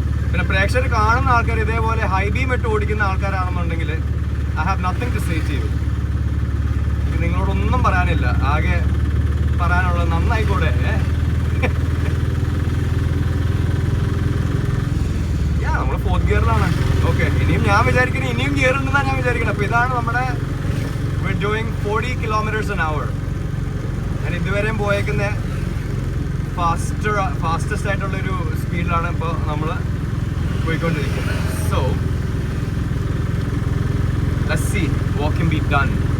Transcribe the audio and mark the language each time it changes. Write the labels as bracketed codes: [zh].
[ml] പിന്നെ പ്രേക്ഷകർ കാണുന്ന ആൾക്കാർ ഇതേപോലെ ഹൈ ബീം ഇട്ട് ഓടിക്കുന്ന ആൾക്കാരാണെന്നുണ്ടെങ്കിൽ [en] I have nothing to say to you. [ml] നിങ്ങളോടൊന്നും പറയാനില്ല, ആകെ പറയാനുള്ളത് നന്നായിക്കൂടെ. നമ്മള് 4th ഗിയറിലാണ്. ഓക്കെ, ഇനിയും ഞാൻ വിചാരിക്കുന്നത് ഇനിയും ഗിയർ ഉണ്ടെന്നാണ് ഞാൻ വിചാരിക്കുന്നത്. അപ്പൊ ഇതാണ് നമ്മുടെ [en] we're doing 40 kilometers an hour. [ml] ഞാൻ ഇതുവരെയും പോയേക്കുന്ന ഫാസ്റ്റസ്റ്റ് ആയിട്ടുള്ളൊരു സ്പീഡിലാണ് ഇപ്പോൾ നമ്മൾ പോയിക്കൊണ്ടിരിക്കുന്നത്. [en] So let's see what can be done.